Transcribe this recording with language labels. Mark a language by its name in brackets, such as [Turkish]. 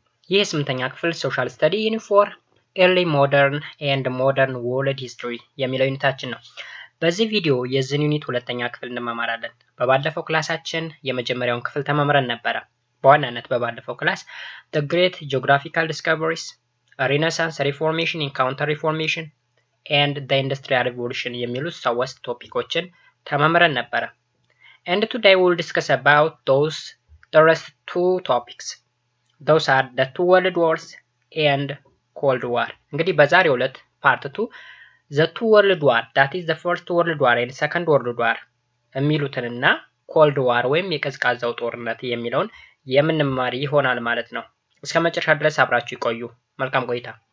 [Amharic] ይህ የስምንተኛ ክፍል [English] ሶሻል ስተዲ ዩኒት ፎር ኤርሊ ሞደርን ኤንድ ሞደርን ወርልድ ሂስትሪ [Amharic] የሚለው ዩኒታችን ነው። በዚህ ቪዲዮ የዚህን ዩኒት ሁለተኛ ክፍል እንማማራለን። በባለፈው ክላሳችን የመጀመሪያውን ክፍል ተማምረን ነበረ። በዋናነት በባለፈው ክላስ [English] the great geographical discoveries, renaissance reformation in counter reformation and the industrial revolution [Amharic] የሚሉት ሶስት ቶፒኮችን ተማምረን ነበረ። [English] And today we'll discuss about the rest two topics. Those are the two world wars and cold war. [Amharic] እንግዲህ በዛሬው ዕለት ፓርት 2 [English] the two world war [Amharic] that is the first world war and second world war የሚሉትንና [English] cold war [Amharic] ወይም የቀዝቃዛው ጦርነት የሚለውን የምንማር ይሆናል ማለት ነው። እስከ መጨረሻ ድረስ አብራችሁ ይቆዩ። መልካም ቆይታ።